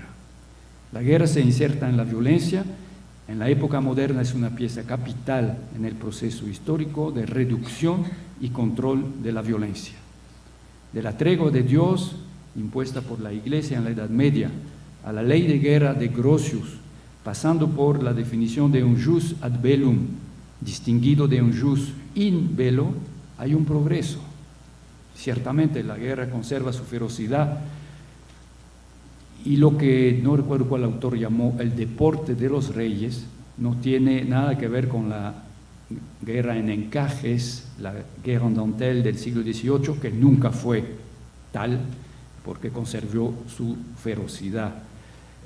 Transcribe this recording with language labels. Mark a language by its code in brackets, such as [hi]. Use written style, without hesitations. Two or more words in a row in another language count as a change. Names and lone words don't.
[es] La guerra se inserta en la violencia. En la época moderna es una pieza capital en el proceso histórico de reducción y control de la violencia. De la tregua de Dios, impuesta por la Iglesia en la Edad Media, a la ley de guerra de Grotius, pasando por la definición de un [la] jus ad bellum, [es] distinguido de un [la] jus in bello, [es] hay un progreso. Ciertamente la guerra conserva su ferocidad, y lo que no recuerdo cuál autor llamó el deporte de los reyes no tiene nada que ver con la guerra en encajes, la guerra [fr] en dentelle [es] del siglo XVIII, que nunca fue tal porque conservó su ferocidad.